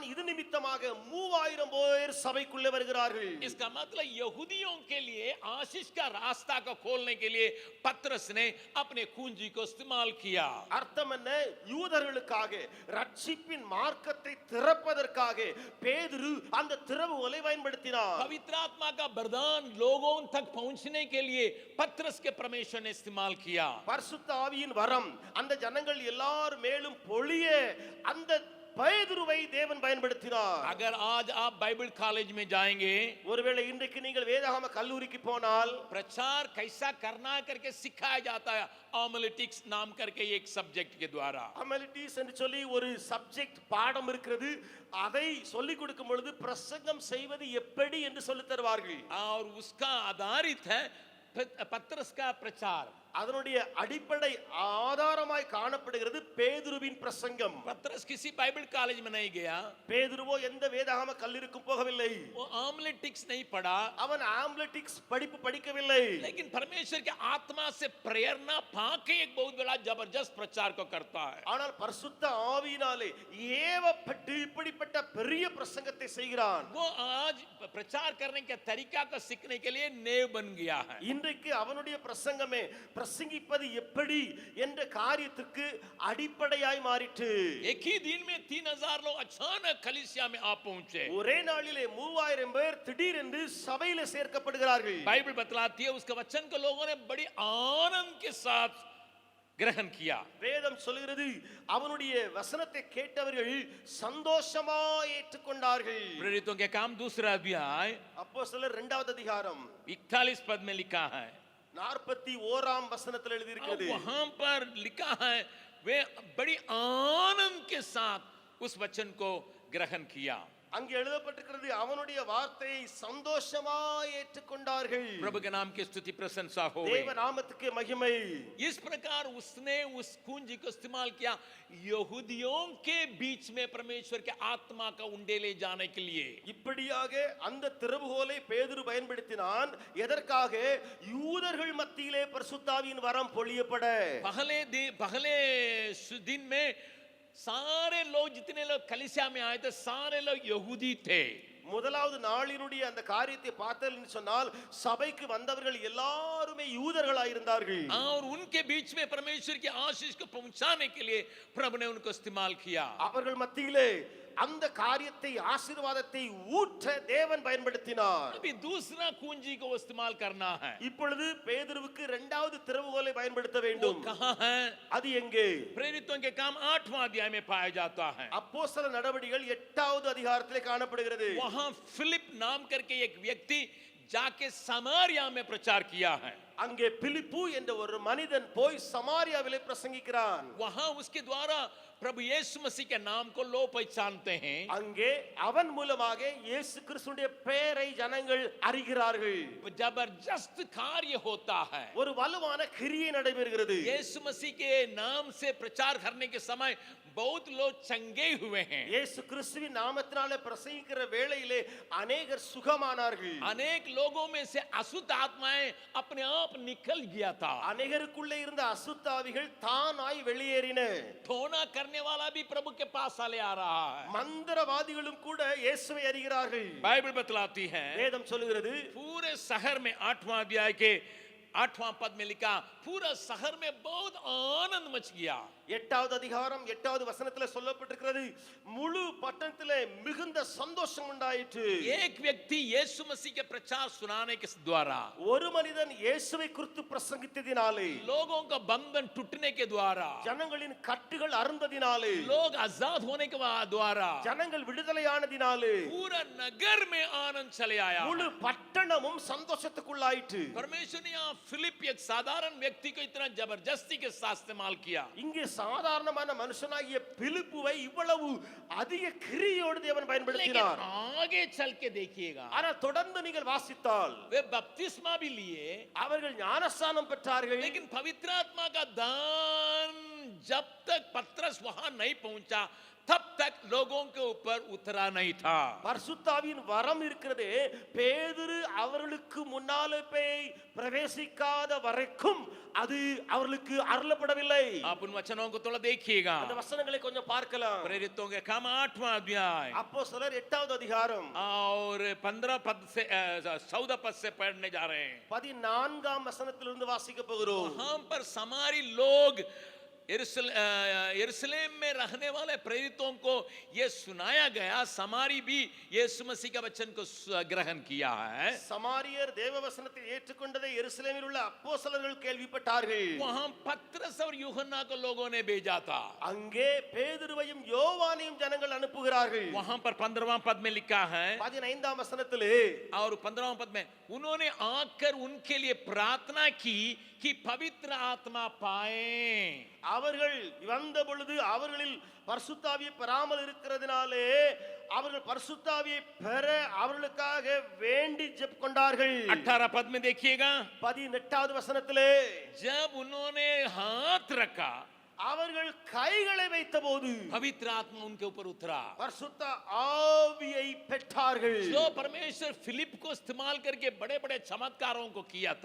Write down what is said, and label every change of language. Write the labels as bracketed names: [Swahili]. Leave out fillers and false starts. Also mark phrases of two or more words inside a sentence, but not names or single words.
[Tamil] இது நிமித்தமாக 3000 பேர் சபைக்குள்ளே வருகிறார்கள். [Hindi] इसका मतलब यहूदियों के लिए आशीष का रास्ता को खोलने के लिए पतरस ने अपने कुंजी को इस्तेमाल किया. [Tamil] அர்த்தம் என்ன? யூதர்களுக்காக ரட்சிப்பின் மார்க்கத்தை திறப்பதற்காக பேதுரு அந்த திறவுகோலை பயன்படுத்தினார். [Hindi] पवित्र आत्मा का वरदान लोगों तक पहुंचने के लिए पतरस के परमेश्वर ने इस्तेमाल किया. [Tamil] பரிசுத்த ஆவியின் வரம் அந்த ஜனங்கள் எல்லார் மேலும் பொழிய அந்த பேதுருவை தேவன் பயன்படுத்தினார். [Hindi] अगर आज आप [English] Bible college [Hindi] में जाएंगे, [Tamil] ஒருவேளை இன்றைக்கு நீங்கள் வேதாகம கல்லூரிக்கு போனால் [Hindi] प्रचार कैसा करना है करके सिखाया जाता है आमलिटिक्स नाम करके एक सब्जेक्ट के द्वारा. [Tamil] அமெலிட்டிஸ் என்று சொல்லி ஒரு சப்ஜெக்ட் பாடம் இருக்கிறது. அதை சொல்லிக் கொடுக்கும் பொழுது பிரசங்கம் செய்வது எப்படி என்று சொல்லித் தருவார்கள். [Hindi] और उसका आधारित है पतरस का प्रचार. [Tamil] அதனுடைய அடிப்படை ஆதாரமாய் காணப்படுகிறது பேதுருவின் பிரசங்கம். [Hindi] पतरस किसी [English] Bible college [Hindi] में नहीं गया, [Tamil] பேதுருவோ எந்த வேதாகம கல்லூரிக்கும் போகவில்லை. [Hindi] वो आमलिटिक्स नहीं पढ़ा, [Tamil] அவன் ஆம்லெட்டிக்ஸ் படிப்பு படிக்கவில்லை. [Hindi] लेकिन परमेश्वर के आत्मा से प्रेरणा पाके एक बहुत बड़ा जबरदस्त प्रचार को करता है. [Tamil] ஆனால் பரிசுத்த ஆவியினாலே ஏவப்பட்டு இப்படிப்பட்ட பெரிய பிரசங்கத்தை செய்கிறான். [Hindi] वो आज प्रचार करने के तरीका को सीखने के लिए नेव बन गया है. [Tamil] இன்றைக்கு அவனுடைய பிரசங்கமே பிரசங்கிப்பது எப்படி என்ற காரியத்துக்கு அடிப்படையாய் மாறிற்று. [Hindi] एक ही दिन में 3000 लोग अचानक कलीसिया में आ पहुंचे. [Tamil] ஒரே நாளிலே 3000 பேர் திடீரென்று சபையிலே சேர்க்கப்படுகிறார்கள். [Hindi] बाइबल बतलाती है उसके वचन को लोगों ने बड़ी आनंद के साथ ग्रहण किया. [Tamil] வேதம் சொல்கிறது அவனுடைய வசனத்தை கேட்டவர்கள் சந்தோஷமாய் ஏற்றுக்கொண்டார்கள். [Hindi] प्रेरितों के काम दूसरा अध्याय [Tamil] அப்போஸ்தலர் 2வது அதிகாரம் [Hindi] 41 पद में लिखा है. [Tamil] 41ஆம் வசனத்தில் எழுதி [Hindi] अब [Tamil] இருக்கிறது. [Hindi] वहां पर लिखा है वे बड़ी आनंद के साथ उस वचन को ग्रहण किया. [Tamil] அங்கே எழுதப்பட்டிருக்கிறது அவனுடைய வார்த்தையை சந்தோஷமாய் ஏற்றுக்கொண்டார்கள். [Hindi] प्रभु के नाम की स्तुति प्रशंसा हो. [Tamil] தேவ நாமத்துக்கு மகிமை. [Hindi] इस प्रकार उसने उस कुंजी को इस्तेमाल किया यहूदियों के बीच में परमेश्वर के आत्मा का उंडेले जाने के लिए. [Tamil] இப்படியாக அந்த திறவுகோலை பேதுரு பயன்படுத்தினான். எதற்காக? யூதர்கள் மத்தியிலே பரிசுத்தாவியின் வரம் பொழியப்பட. [Hindi] पहले दिन में सारे लोग जितने लोग कलीसिया में आए थे सारे लोग यहूदी थे. [Tamil] முதலாவது நாளினுடைய அந்த காரியத்தை பார்த்தேன்னு சொன்னால் சபைக்கு வந்தவர்கள் எல்லாருமே யூதர்களாய் இருந்தார்கள். [Hindi] और उनके बीच में परमेश्वर की आशीष को पहुंचाने के लिए प्रभु ने उनको इस्तेमाल किया. [Tamil] அவர்கள் மத்தியிலே அந்த காரியத்தை ஆசீர்வாதத்தை ஊற்ற தேவன் பயன்படுத்தினார். [Hindi] अभी दूसरा कुंजी को इस्तेमाल करना है. [Tamil] இப்பொழுது பேதுருவுக்கு இரண்டாவது திறவுகோலை பயன்படுத்த [Hindi] वो [Tamil] வேண்டும். [Hindi] कहाँ है? [Tamil] அது எங்கே? [Hindi] प्रेरितों के काम 8वां अध्याय में पाया जाता है. [Tamil] அப்போஸ்தல நடவடிக்கைகள் 8வது அதிகாரத்திலே காணப்படுகிறது. [Hindi] वहां फिलिप नाम करके एक व्यक्ति जाके समारिया में प्रचार किया है. [Tamil] அங்கே பிலிப்பு என்ற ஒரு மனிதன் போய் சமாரியாவிலே பிரசங்கிக்கிறான். [Hindi] वहां उसके द्वारा प्रभु यीशु मसीह के नाम को लोग पहचानते हैं. [Tamil] அங்கே அவன் மூலமாக இயேசு கிறிஸ்துவின் பெயரை ஜனங்கள் அறிகிறார்கள். [Hindi] जबरदस्त कार्य होता है. [Tamil] ஒரு வலுவான கிரியை நடைபெறுகிறது. [Hindi] यीशु मसीह के नाम से प्रचार करने के समय बहुत लोग चंगे हुए हैं. [Tamil] இயேசு கிறிஸ்துவின் நாமத்தினாலே பிரசங்கிக்கிற வேளையிலே अनेகர் சுகமானார்கள். [Hindi] अनेक लोगों में से अशुद्ध आत्माएं अपने आप निकल गया था. [Tamil] अनेகருக்குள்ளே இருந்த அசுத்த ஆவிகள் தானாய் வெளியேறின. [Hindi] टोना करने वाला भी प्रभु के पास आले आ रहा है. [Tamil] மந்திரவாதிகளும் கூட இயேசுவை அறிகிறார்கள். [Hindi] बाइबल बतलाती है [Tamil] வேதம் சொல்கிறது [Hindi] पूरे शहर में 8वां अध्याय के 8वां पद में लिखा पूरा शहर में बहुत आनंद मच गया. [Tamil] 8வது அதிகாரம் 8வது வசனத்திலே சொல்லப்பட்டிருக்கிறது முழு பட்டணத்திலே மிகுந்த சந்தோஷம் உண்டாயிற்று. [Hindi] एक व्यक्ति यीशु मसीह के प्रचार सुनाने के द्वारा, [Tamil] ஒரு மனிதன் இயேசுவை குறித்து பிரசங்கித்ததினாலே, [Hindi] लोगों का बंधन टूटने के द्वारा, [Tamil] ஜனங்களின் கட்டுகள் அறுந்ததினாலே, [Hindi] लोग आजाद होने के द्वारा [Tamil] ஜனங்கள் விடுதலையானதினாலே [Hindi] पूरा नगर में आनंद चले आया. [Tamil] முழு பட்டணமும் சந்தோஷத்துக்குள்ளாயிற்று. [Hindi] परमेश्वर ने यहाँ फिलिप एक साधारण व्यक्ति को इतना जबरदस्ती के साथ इस्तेमाल किया। [Tamil] இங்கே சாதாரணமான மனுஷனாகிய பிலிப்புவை இவ்வளவு அதிக கிரியோடு தேவன் [Hindi] लेकिन [Tamil] பயன்படுத்தினார். [Hindi] आगे चल के देखिएगा, [Tamil] ஆனால் தொடர்ந்து நீங்கள் வாசித்தால் [Hindi] वे बपतिस्मा भी लिए, [Tamil] அவர்கள் ஞானஸ்நானம் பெற்றார்கள். [Hindi] लेकिन पवित्र आत्मा का दान जब तक पतरस वहां नहीं पहुंचा तब तक लोगों के ऊपर उतरा नहीं था। [Tamil] பரிசுத்தாவியின் வரம் இருக்கிறது, பேதுரு அவர்களுக்கு முன்னாலே போய் பிரவேசிக்காத வரைக்கும் அது அவர்களுக்கு அருளப்படவில்லை. [Hindi] आप उन वचनों को थोड़ा देखिएगा। [Tamil] அந்த वचनங்களை கொஞ்சம் பார்க்கலாம். [Hindi] प्रेरितों के काम 8वां अध्याय [Tamil] அப்போஸ்தலர் 8வது அதிகாரம் [Hindi] और 15 पद से 14 पद से पढ़ने जा रहे हैं। [Tamil] 14ஆம் வசனத்திலிருந்து வாசிக்க போகிறோம். [Hindi] वहां पर समारी लोग यरूशलेम में रहने वाले प्रेरितों को यह सुनाया गया, समारी भी यीशु मसीह के वचन को ग्रहण किया है। [Tamil] சமாரியர் தேவ வசனத்தை ஏற்றுக்கொண்டதை எருசலேமில் உள்ள அப்போஸ்தலர்கள் கேள்விப்பட்டார்கள். [Hindi] वहां पतरस और यूहन्ना को लोगों ने भेजा था। [Tamil] அங்கே பேதுருவையும் யோவானையும் ஜனங்கள் அனுப்புகிறார்கள். [Hindi] वहां पर 15वां पद में लिखा है [Tamil] 15ஆம் வசனத்திலே [Hindi] और 15वां पद में उन्होंने आकर उनके लिए प्रार्थना की कि पवित्र आत्मा पाए। [Tamil] அவர்கள் வந்த பொழுது அவர்களில் பரிசுத்தாவியை பெறாமல் இருக்கிறதுனாலே அவர்கள் பரிசுத்தாவியை பெற அவர்களுக்காக வேண்டி ஜெபம் கொண்டார்கள். [Hindi] 18 पद में देखिएगा, [Tamil] 18வது வசனத்திலே [Hindi] जब उन्होंने हाथ रखा [Tamil] அவர்கள் கைகளை வைத்தபோது [Hindi] पवित्र आत्मा उनके ऊपर उतरा। [Tamil] பரிசுத்த ஆவியை பெற்றார்கள். [Hindi] जो परमेश्वर फिलिप को इस्तेमाल करके बड़े बड़े चमत्कारों को किया था,